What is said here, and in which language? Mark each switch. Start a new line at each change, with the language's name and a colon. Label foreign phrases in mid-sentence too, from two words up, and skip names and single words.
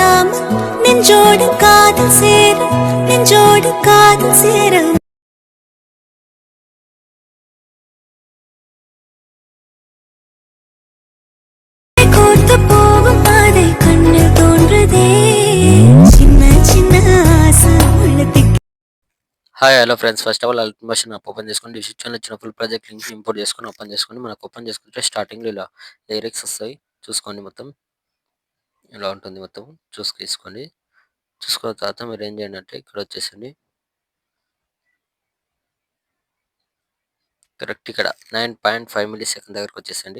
Tamil: நெஞ்சோடு காதல் சேர நெஞ்சோடு காதல் சேர கோர்த்து போகும் பாதை கண்ணு தோன்றுதே சின்ன சின்ன ஆசை உள்ளத்துக்கு.
English: Hi hello friends, first of all Altimation app open చేసుకోండి.
Telugu: డిస్క్రిప్షన్లో ఇచ్చిన
English: full project link import
Telugu: చేసుకొని ఓపెన్ చేసుకోండి. మనకు ఓపెన్ చేసుకుంటే స్టార్టింగ్లో ఇలా లిరిక్స్ వస్తాయి, చూసుకోండి. మొత్తం ఇలా ఉంటుంది, మొత్తం తీసుకోండి. చూసుకున్న తర్వాత మీరు ఏం చేయండి అంటే ఇక్కడ వచ్చేసండి, కరెక్ట్ ఇక్కడ 9.5
English: milli second
Telugu: దగ్గరకు వచ్చేసండి.